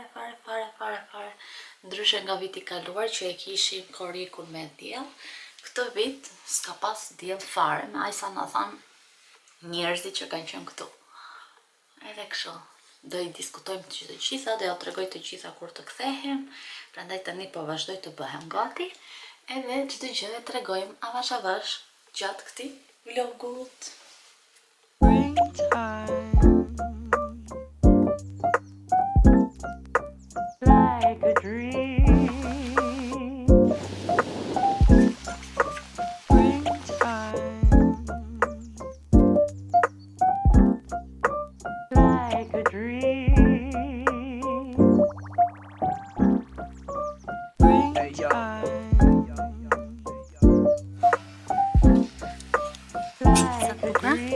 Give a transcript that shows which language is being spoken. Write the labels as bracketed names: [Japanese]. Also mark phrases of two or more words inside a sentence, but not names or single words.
[Albanian] Ndryshe nga viti kaluar që e kishim korrikun me diell, këtë vit s'ka pas diell fare, me aq sa na than njerëzit që kanë qenë këtu. Edhe kështu, do i diskutojmë të gjitha, do ja tregoj të gjitha kur të kthehem, prandaj tani po vazhdoj të bëhem gati, edhe çdo gjë e tregojmë avash gjatë këtij vlogut. [English] Like a dream. Springtime. Like a dream. [Albanian] Sa buka?